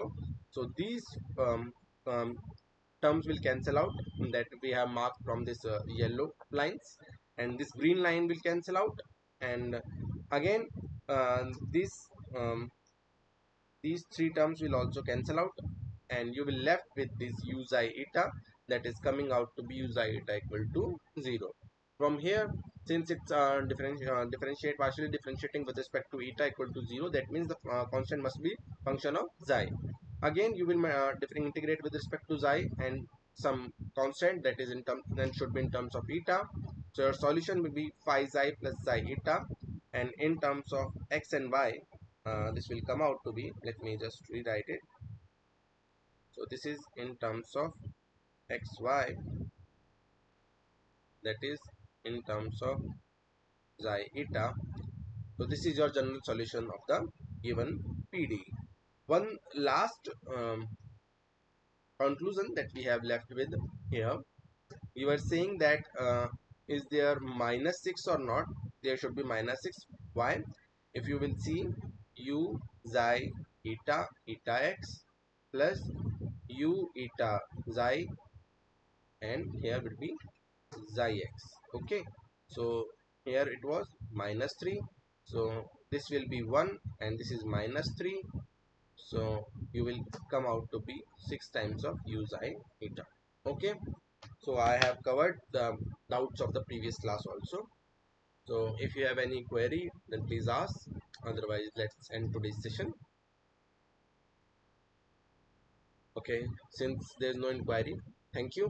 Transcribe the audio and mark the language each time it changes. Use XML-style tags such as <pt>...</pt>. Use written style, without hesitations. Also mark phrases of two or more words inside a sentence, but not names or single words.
<en>So these um, terms will cancel out, that we have marked from this yellow lines, and this green line will cancel out, and again this these three terms will also cancel out, and you will left with this u xi eta, that is coming out to be u xi eta equal to 0. From here, since it's partially differentiating with respect to eta equal to 0, that means the constant must be function of xi. Again you will integrate with respect to xi and some constant that is in term, then should be in terms of eta. So your solution will be phi xi plus xi eta, and in terms of x and y, this will come out to be, let me just rewrite it. So this is in terms of xy, that is in terms of xi eta. So this is your general solution of the given PD. One last conclusion that we have left with here, we were saying that is there minus 6 or not? There should be minus 6. Why? If you will see u xi eta eta x plus u eta xi, and here will be xi x. Okay, so here it was minus 3, so this will be 1 and this is minus 3, so you will come out to be 6 times of u xi eta. Okay, so I have covered the doubts of the previous class also. So if you have any query, then please ask, otherwise let's end today's session. Okay, since there's no inquiry, thank you.</en>